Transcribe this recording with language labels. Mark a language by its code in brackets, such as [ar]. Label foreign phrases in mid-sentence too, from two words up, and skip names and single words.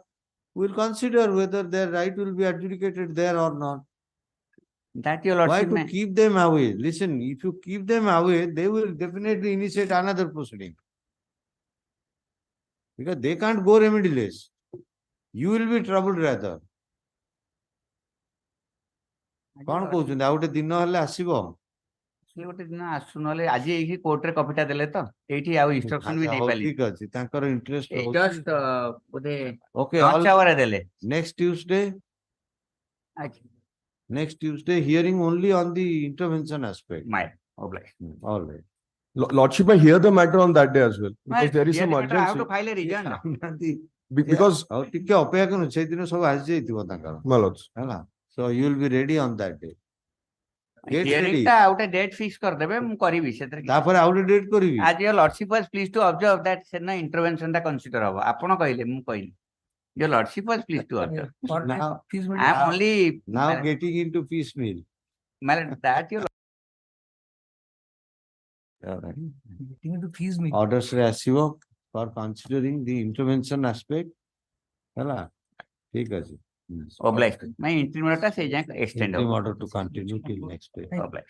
[en] We'll consider whether their right will be adjudicated there or not. That your Why lordship to may. keep them away? Listen, if you keep them away, they will definitely initiate another proceeding. Because they can't go remediless. You will be troubled rather. [or] କଣ କହୁଛନ୍ତି ଆଉ ଗୋଟେ ଦିନ ହେଲେ ଆସିବ ସେ ଗୋଟେ ଦିନ ଆସୁ ନହେଲେ ଆଜି ଏଇଠି କୋର୍ଟରେ କପିଟା ଦେଲେ ତ ଏଇଠି ଆଉ ଇନଷ୍ଟ୍ରକ୍ସନ ବି ଦେଇ ପାରିଲି ଠିକ ଅଛି ତାଙ୍କର ଇଣ୍ଟରେଷ୍ଟ ଜଷ୍ଟ ବୋଧେ [en] Okay, lunch hour [or] ରେ ଦେଲେ [en] next Tuesday hearing only on the intervention aspect. All right. Lordship, I hear the matter on that day as well. Because there is Here some the matter, I have to urgency. file a rejoinder. Because [or] ଆଉ ଟିକେ ଅପେକ୍ଷା କରନ୍ତୁ ସେଇଦିନ ସବୁ ଆସିଯାଇଥିବ ତାଙ୍କର [en] my lords. [or] ହେଲା [en] so you will be ready on that day. Get Hearing ready. [or] ଟା ଆଉ ଗୋଟେ [en] date fix [or] କରିଦେବେ ମୁଁ କରିବି ସେଥିରେ କିଛି- ତାପରେ ଆଉ ଗୋଟେ ଡେଟ୍ କରିବି [en] As your lordship was pleased to observe that ସେଦିନ intervention ଟା consider [or] ହବ ଆପଣ କହିଲେ ମୁଁ କହିଲି [en] your lordship was pleased to observe. now I am only now getting into piecemeal. that your Getting into fees me. Orders [or] ରେ ଆସିବ [en] for considering the intervention aspect [or] ହେଲା ଠିକ ଅଛି [en] obliged my interim [or] ଟା ସେଇ ଯାଏଁ [en] extend interim [or] ହବ [en] order to continue till next day. obliged.